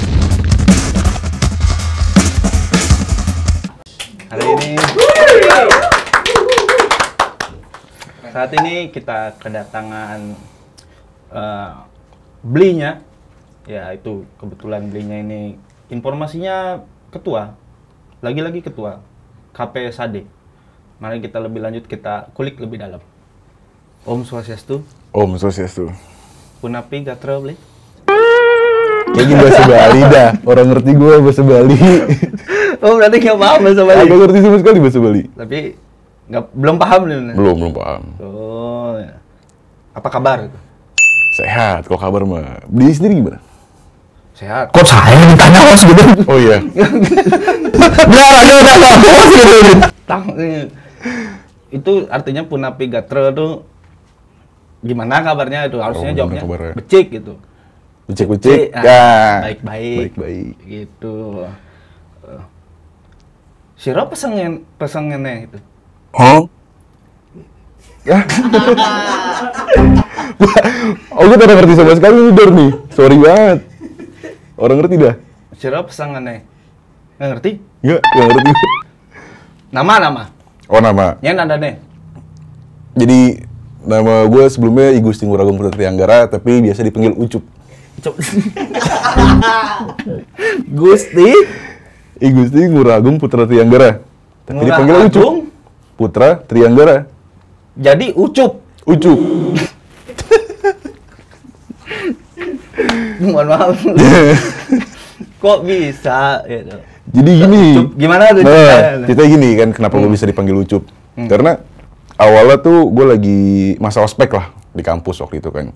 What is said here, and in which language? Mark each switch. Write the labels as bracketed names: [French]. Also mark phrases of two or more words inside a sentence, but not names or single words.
[Indonesian] Hari ini, saat ini kita kedatangan belinya. Ya, itu kebetulan belinya ini informasinya ketua. Lagi-lagi ketua KP Sade. Mari kita lebih lanjut, kita kulik lebih dalam. Om Swastiastu. Om Swastiastu. [Balinese] Punapi gatra beli. [Indonesian] Kayaknya bahasa Bali dah. Orang ngerti gue bahasa Bali. Oh, berarti nggak paham bahasa Bali? Agak ngerti sama sekali bahasa Bali. Tapi belum paham nih. Belum paham. Oh, ya. Apa kabar? Sehat, kok kabar mah. Beli sendiri gimana? Sehat. Kok saya yang ditanya host gitu? Oh iya. Biar aja udah host gitu. Itu artinya [Balinese] Punapi gatra [Indonesian] tuh gimana kabarnya itu? Harusnya jawabnya kabarnya? becik gitu. Becik-becik. Ah, Ya. Baik-baik. Baik-baik. Gitu. [Balinese] Siro pesengennya [Indonesian] itu. Oh? Ya. Oh, gue tidak ngerti sama sekali nih, Dor nih. Sorry banget. Orang ngerti dah? [Balinese] Siro pesengennya. [Indonesian] Nggak ngerti? Nggak ngerti. Nama. Oh, nama. Nyen ada nih. Jadi, nama gue sebelumnya I Gusti Nguragong Putra Trianggara, tapi biasa dipanggil Ucup. Gusti I Gusti Nguragong Putra Trianggara. Tapi dipanggil Ucup. Nguragong? Putra Trianggara. Jadi Ucup. Ucup. Mohon maaf. Kok bisa gitu. Jadi gini. Ucup, gimana tuh? Kita gini kan, kenapa gue bisa dipanggil Ucup? Karena awalnya tuh gue lagi masa ospek lah di kampus waktu itu kan.